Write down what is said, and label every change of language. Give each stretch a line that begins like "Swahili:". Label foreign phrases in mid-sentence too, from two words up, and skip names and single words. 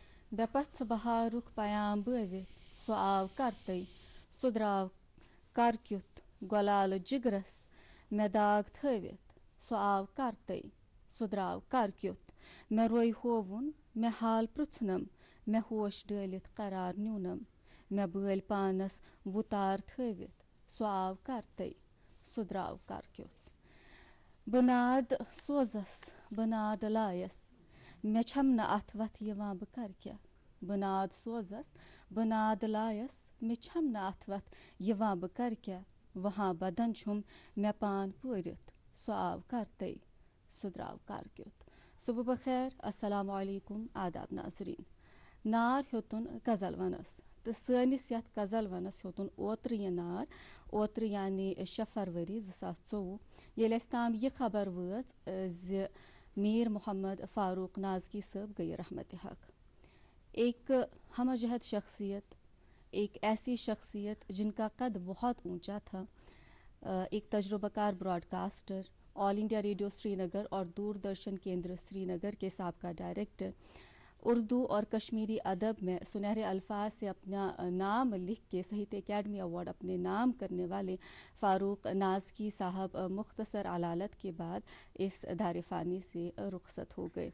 Kashmiri: बेपत्स बहारुक पयाम बवित सो आव करतई सो द्राव करक्युत गोलाल जिगरस मे दाग थवित सो आव करतई सो द्राव करक्युत मे रोय होवुन मे हाल पृथ्नम मे होश डलित करार न्यूनम मे बल पानस वुतार थवित सो आव करतई सो द्राव करक्युत बनाद सोजस बनाद लायस मे छम न अथ वथ यवां बह कर क्या बनाद सोजस बनाद लायस मे छम न अथ वथ यवां बह कर क्या वहाँ बदन छुम मे पान पूरित सो आव करतई सो द्राव करक्युत
Urdu: صبح بخیر
Arabic: السلام علیکم
Kashmiri: आदाब नाजरीन नार हेतुन गजल वनस तो सनिस यथ गजल वनस हेतुन ओत्र यह नार ओत्र यानी 6 फरवरी 2024 ये ताम यह खबर वच ज मीर मोहम्मद फारूक नाजकी साहब गई रहमत हक।
Urdu: ایک ہمجہت شخصیت، ایک ایسی شخصیت جن کا قد بہت اونچا تھا، ایک تجربہ کار براڈکاسٹر، آل انڈیا ریڈیو سری نگر اور دوردرشن کیندر سری نگر کے سابقہ ڈائریکٹر، اردو اور کشمیری ادب میں سنہرے الفاظ سے اپنا نام لکھ کے ساہتیہ اکیڈمی ایوارڈ اپنے نام کرنے والے فاروق نازکی صاحب مختصر علالت کے بعد اس دارِ فانی سے رخصت ہو گئے.